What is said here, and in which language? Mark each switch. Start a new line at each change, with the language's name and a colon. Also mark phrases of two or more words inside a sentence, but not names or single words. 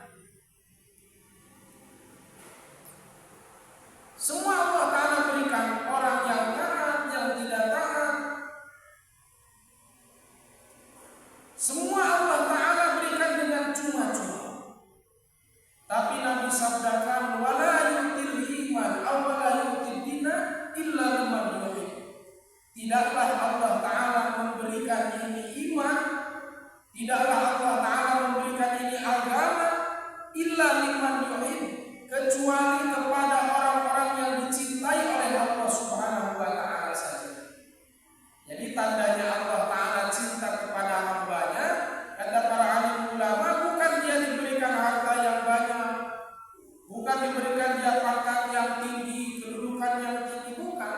Indonesian: Semua Allah Ta'ala berikan, orang yang taat, yang tidak taat, semua Allah Ta'ala berikan dengan cuma-cuma. Tapi Nabi sabdakan,
Arabic: "ولا يؤتي الإيمان أو ولا يؤتي الدين إلا لمن يحب."
Indonesian: Tidaklah Allah Ta'ala memberikan ini iman, tidaklah Allah Ta'ala memberikan ini agama
Arabic: إلا لمن يحب,
Indonesian: kecuali kepada orang-orang yang dicintai oleh Allah
Arabic: سبحانه وتعالى
Indonesian: saja. Jadi tandanya Allah Ta'ala cinta kepada hambanya, kata para alim ulama, bukan dia diberikan harta yang banyak, bukan diberikan dia pangkat yang tinggi, kedudukan yang tinggi, bukan.